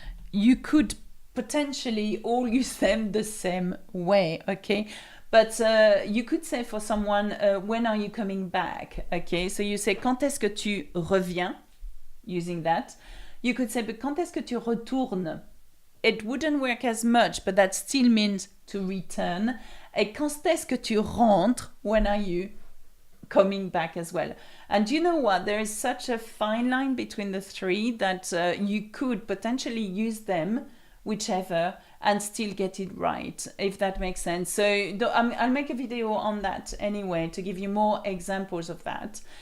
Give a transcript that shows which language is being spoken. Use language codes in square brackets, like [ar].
[en] You could potentially all use them the same way, okay? But you could say for someone, when are you coming back? Okay, so you say, [fr] quand est-ce que tu reviens? [en] Using that. You could say, but [fr] quand est-ce que tu retournes? [en] It wouldn't work as much, but that still means to return. [fr] Et quand est-ce que tu rentres? [en] When are you coming back as well? And you know what? There is such a fine line between the three that you could potentially use them, whichever, and still get it right, if that makes sense. So I'll make a video on that anyway to give you more examples of that.